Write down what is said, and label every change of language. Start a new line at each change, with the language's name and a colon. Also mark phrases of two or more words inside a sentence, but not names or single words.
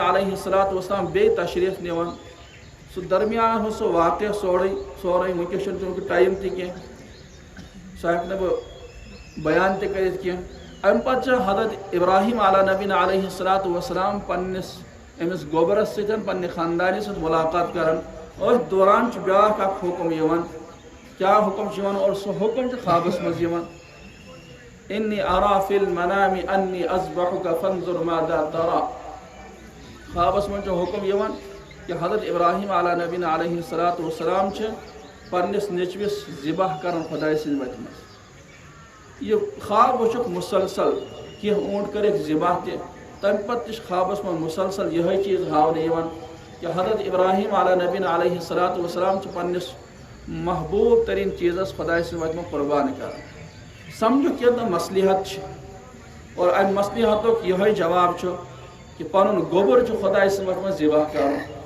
Arabic: علیہ الصلاۃ وسلام
Kashmiri: بیٚیہِ تشریٖف نِوان سُہ درمیان ہُہ سُہ واقعہ سورُے وٕنکٮ۪س چھُنہٕ چوٗنٛکہِ ٹایم تہِ کینٛہہ سُہ ہٮ۪کہٕ نہٕ بہٕ بیان تہِ کٔرِتھ کینٛہہ امہِ پتہٕ چھُ حضرت ابراہیم
Arabic: علیٰ نبیٖن علیہ الصلاۃ وسلام
Kashmiri: پننِس أمِس گوبرس سۭتۍ پننہِ خاندانہِ سۭتۍ مُلاقات کران أتھۍ دوران چھُ بیٛاکھ اکھ حُکم یِوان کیٛاہ حُکم چھُ یِوان اور سُہ حُکم چھُ خوابس منٛز یِوان
Arabic: انی ارا فی المنام انی اذبحک فانظر ماذا ترى
Kashmiri: خوابس منٛز چھُ حُکم یِوان کہ حضرت ابراہیم
Arabic: علیٰ نبیٖن علیہ الصلاۃ وسلام
Kashmiri: چھِ پننِس نیٚچوِس ذِبح کران خۄداے سٕنٛدِ وتہِ منٛز یہِ خواب وٕچھُکھ مُسلسل کینٛہہ اوٗنٹ کٔرِکھ ذِبح تہِ تمہِ پتہٕ تہِ چھُ خوابس منٛز مُسلسل یِہوے چیٖز ہاونہٕ یِوان کہ حضرت ابراہیم
Arabic: علیٰ نبیٖن علیہ الصلاۃ وسلام
Kashmiri: چھِ پننِس محبوٗب تریٖن چیٖزس خۄداے سٕنٛدِ وتہِ منٛز قۄربان کران سمجھُکھ ییٚتہِ مصلحت چھِ اور امہِ مصلحتُک یِہوے جواب چھُ کہ پنُن گوٚبُر چھُ خۄداے سٕنٛدِ وتہِ منٛز ذِبح کرُن